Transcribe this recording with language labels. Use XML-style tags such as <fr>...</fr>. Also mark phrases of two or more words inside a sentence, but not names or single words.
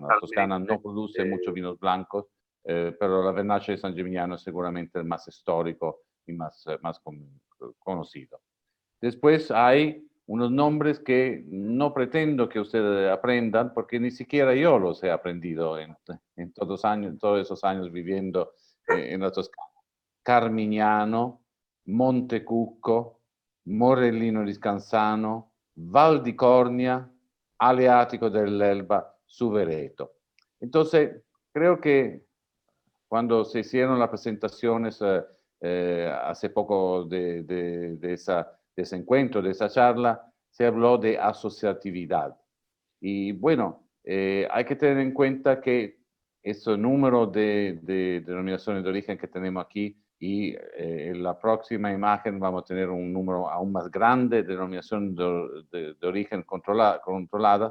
<es>La Toscana no produce muchos vinos blancos, pero la Vernaccia de San Gimignano es seguramente el más histórico y más conocido. Después hay unos nombres que no pretendo que ustedes aprendan, porque ni siquiera yo los he aprendido en todos esos años viviendo en la Toscana. Carmignano, Montecucco, Morellino di Scansano, Val di Cornia, Aleatico dell'Elba, Suvereto. Entonces, creo que cuando se hicieron las presentaciones hace poco de ese encuentro, de esa charla, se habló de asociatividad. Y bueno, hay que tener en cuenta que ese número de denominaciones de origen que tenemos aquí y en la próxima imagen vamos a tener un número aún más grande de denominaciones de origen controlada.</es>